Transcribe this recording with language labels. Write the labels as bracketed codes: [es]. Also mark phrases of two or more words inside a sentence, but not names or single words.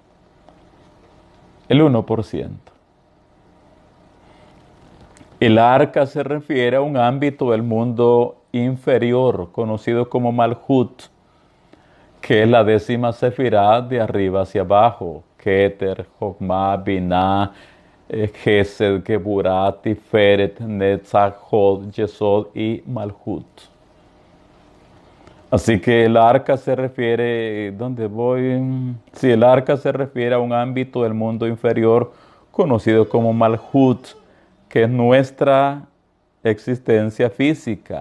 [es] El 1%. El arca se refiere a un ámbito del mundo inferior, conocido como Malhut, que es la 10ª sefirá de arriba hacia abajo. Keter, Jokmah, Binah, Gesed, Geburah, Tiferet, Netzach, Hod, Yesod y Malhut. Así que el arca se refiere, ¿dónde voy? Sí, el arca se refiere a un ámbito del mundo inferior conocido como Malhut, que es nuestra existencia física.